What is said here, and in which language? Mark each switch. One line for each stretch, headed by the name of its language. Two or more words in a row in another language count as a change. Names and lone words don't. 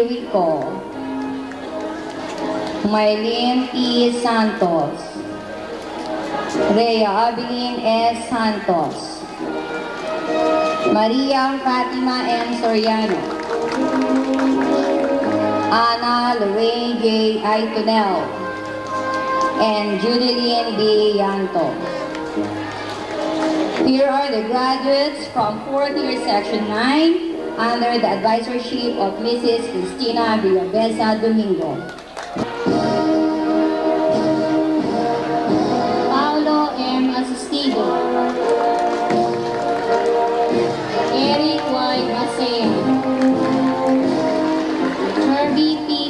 English: Rico, Maylene T. Santos, Rhea Abilin S. Santos, Maria Fatima M. Soriano, Ana Lorraine J. Aitonel, and Judeline B. Yanto. Here are the graduates from 4th year section 9 under the advisorship of Mrs. Cristina Villabesa Domingo. Paulo M. Asistido, Eric Y. Asea, Herbie P.